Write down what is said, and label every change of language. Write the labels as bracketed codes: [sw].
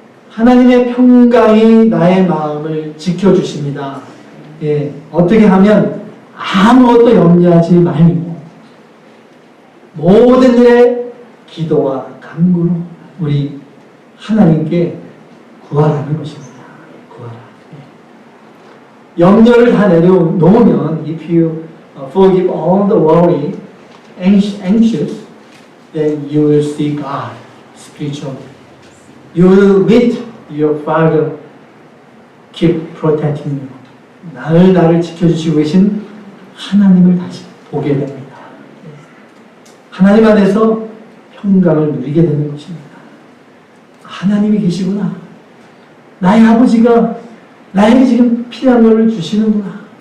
[ko] 하나님의 평강이 나의 마음을 지켜주십니다. 예. 어떻게 하면 아무것도 염려하지 말고 모든 일에 기도와 간구로 우리 하나님께 구하라는 것입니다. 구하라. 예. 염려를 다 내려놓으면 [en] if you forgive all the worry, anxious, then you will see God spiritually. You will meet your Father, keep protecting you. [ko] 나를 지켜주시고 계신 하나님을 다시 보게 됩니다. 하나님 안에서 평강을 누리게 되는 것입니다. 하나님이 계시구나. 나의 아버지가 나에게 지금 필요한 것을 주시는구나.